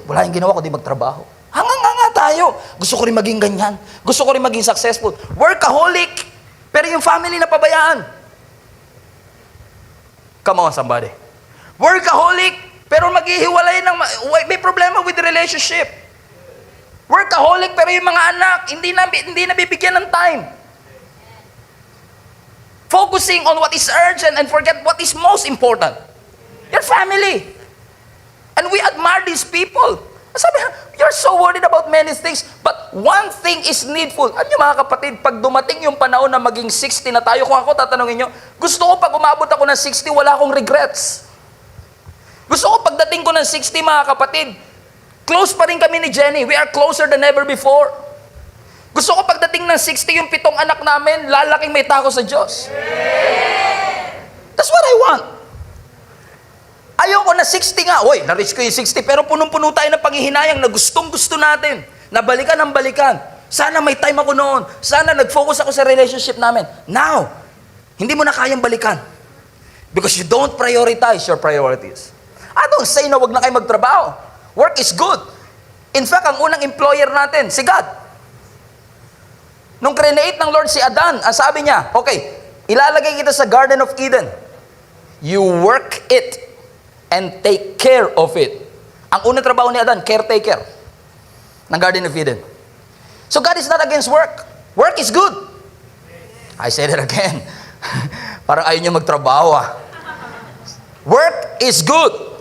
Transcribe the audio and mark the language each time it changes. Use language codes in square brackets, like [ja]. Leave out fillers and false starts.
[tl] Wala yung ginawa kundi magtrabaho. Hanga tayo. Gusto ko rin maging ganyan. Gusto ko rin maging successful. Workaholic. Pero yung family na pabayaan. [en] Come on, somebody. Workaholic, [tl] pero maghihiwalay ng... May problema [en] with the relationship. [tl] Workaholic, pero yung mga anak, hindi na bibigyan ng time. [en] Focusing on what is urgent and forget what is most important. Your family. And we admire these people. Sabi, you're so worried about many things, but one thing is needful. [tl] Ano mga kapatid, pag dumating yung panahon na maging 60 na tayo, kung ako tatanungin nyo, gusto ko pag umabot ako ng 60, wala akong regrets. Gusto ko pagdating ko ng 60, mga kapatid, close pa rin kami ni Jenny. [en] We are closer than ever before. [tl] Gusto ko pagdating ng 60, yung 7 anak namin, lalaking may tako sa Diyos. [en] That's what I want. [tl] Ayaw ko na 60 nga. Uy, na-reach ko yung 60, pero punong-puno tayo ng panghihinayang na gustong-gusto natin. Na balikan ang balikan. Sana may time ako noon. Sana nag-focus ako sa relationship namin. Now, hindi mo na kayang balikan. [en] Because you don't prioritize your priorities. I don't say [tl] na wag na kayo magtrabaho. [en] Work is good. In fact, [tl] ang unang employer natin, si God. Nung create ng Lord si Adan, ang sabi niya, okay, ilalagay kita sa Garden of Eden. [en] You work it and take care of it. [tl] Ang unang trabaho ni Adan, caretaker ng Garden of Eden. [en] So God is not against work. Work is good. I said it again. [tl] Parang ayaw niyo magtrabaho [en] Work is good.